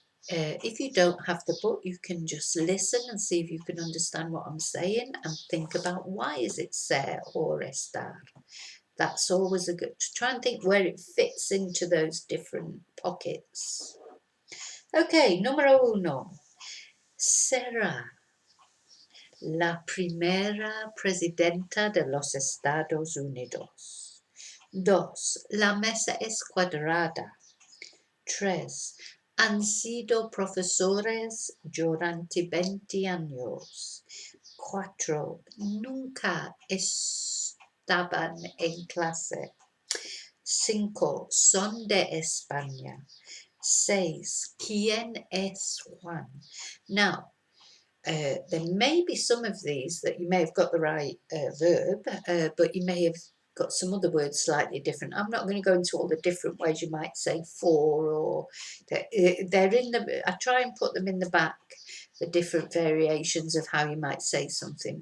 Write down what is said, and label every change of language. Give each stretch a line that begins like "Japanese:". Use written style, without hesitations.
English: If you don't have the book, you can just listen and see if you can understand what I'm saying, and think about why is it ser or estar. That's always a good, to try and think where it fits into those different pockets. Okay, número 1.
Spanish: Será la primera presidenta de los Estados Unidos. 2. La mesa es cuadrada. 3. Han sido profesores durante 20 años. 4. Nunca estaban en clase. 5. Son de España. 6. ¿Quién es Juan? Now,
English: There may be some of these that you may have got the right verb, but you may have got some other words slightly different. I'm not going to go into all the different ways you might say for, or they're in the. I try and put them in the back, the different variations of how you might say something.